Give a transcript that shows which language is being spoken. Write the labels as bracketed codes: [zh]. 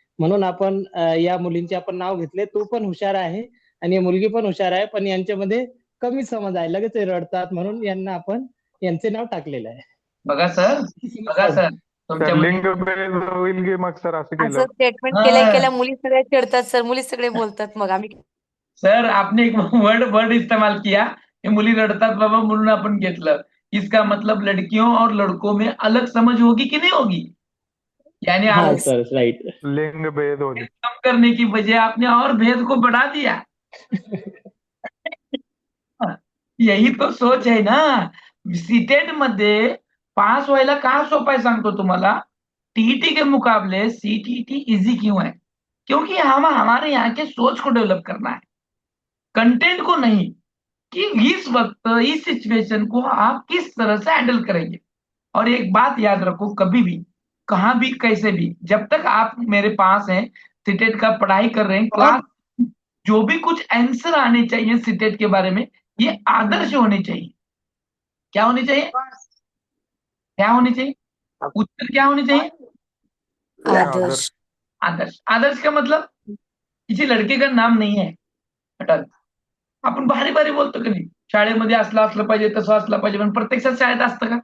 [mr] म्हणून आपण या मुलींचे आपण नाव घेतले. तू पण हुशार आहे आणि मुलगी पण हुशार आहे, पण यांच्यामध्ये कमी समज आहे, लगेच ते रडतात, म्हणून यांना आपण यांचे नाव टाकलेलं आहे. बघा सर, तर लिंग भेद होईल की मग सर असं केलं? असं स्टेटमेंट केल्या मुली सगळे चिडतात सर, मुली सगळे बोलतात, मग आम्ही [hi] सर आपने एक वर्ड इस्तेमाल किया, ये [mr] मुली रडतात बाबा म्हणून आपण घेतलं. [hi] इसका मतलब लड़कियों और लड़कों में अलग समझ होगी कि नहीं होगी? यानी हाँ आप सर राइट, [mr] लिंग भेद होईल. [hi] कम करने की बजाय आपने और भेद को बढ़ा दिया. यही तो सोच है ना. [mr] सीटेट मध्ये पास व्हायला का सोपा है सांगतो तुम्हाला. [hi] टीईटी के मुकाबले सीटीटी इजी क्यों है? क्योंकि हम हमारे यहाँ के सोच को डेवलप करना है, कंटेंट को नहीं, कि इस वक्त इस सिचुएशन को आप किस तरह से हैंडल करेंगे. और एक बात याद रखो, कभी भी कहाँ भी कैसे भी, जब तक आप मेरे पास हैं, सीटेट का पढ़ाई कर रहे हैं, क्लास जो भी कुछ आंसर आने चाहिए सीटेट के बारे में, ये आदर्श होने चाहिए. क्या होने चाहिए? क्या होने चाहिए? उत्तर क्या होने चाहिए? आदर्श. आदर्श का मतलब किसी लड़के का नाम नहीं है. [mr] अटल आपण भारी भारी बोलतो की नाही, शाळेमध्ये असलं पाहिजे, तसं असलं पाहिजे, पण प्रत्यक्षात शाळेत असतं का?